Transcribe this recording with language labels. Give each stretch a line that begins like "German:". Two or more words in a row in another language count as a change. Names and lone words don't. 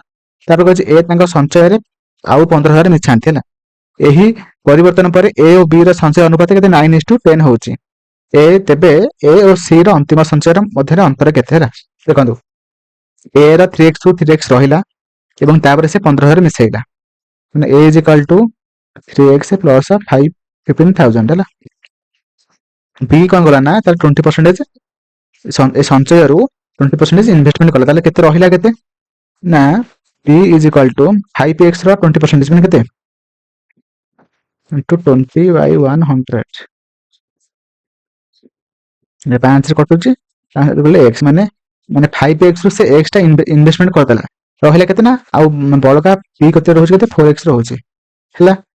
Odia: ତାପରେ କହିଛି ଏ ତାଙ୍କ ସଞ୍ଚୟରେ ଆଉ 15,000 ମିଶାନ୍ତି ହେଲା। ଏହି ପରିବର୍ତ୍ତନ ପରେ ଏ ଓ ବି ର ସଞ୍ଚୟ ଅନୁପାତ କେତେ 9:10 ହଉଛି। ତେବେ ଏ ଓ ସି ର ଅନ୍ତିମ ସଞ୍ଚୟର ମଧ୍ୟରେ ଅନ୍ତର କେତେ ହେଲା। ଦେଖନ୍ତୁ ଏ ର 3x ରୁ 3x ରହିଲା ଏବଂ ତାପରେ ସେ 15,000 ମିଶାଇଲା, ମାନେ
English: a is equal to 3x plus 15,000
Odia: ହେଲା। ବି କଣ କଲା ନା ତାର 20% ଏ ସଞ୍ଚୟରୁ 20% ଇନଭେଷ୍ଟମେଣ୍ଟ କଲା, ତାହେଲେ କେତେ ରହିଲା କେତେ ନା
English: b is equal to 5x
Odia: ର 20% ମାନେ କେତେ into 20/100, 5 ରେ କଟୁଛି x ମାନେ 5x ରୁ ସେ x ଟା ଇନଭେଷ୍ଟମେଣ୍ଟ କରିଦେଲା, ରହିଲା କେତେ ନା ଆଉ ବଳକା b କେତେ ରହୁଛି କେତେ 4x ରହୁଛି ହେଲା।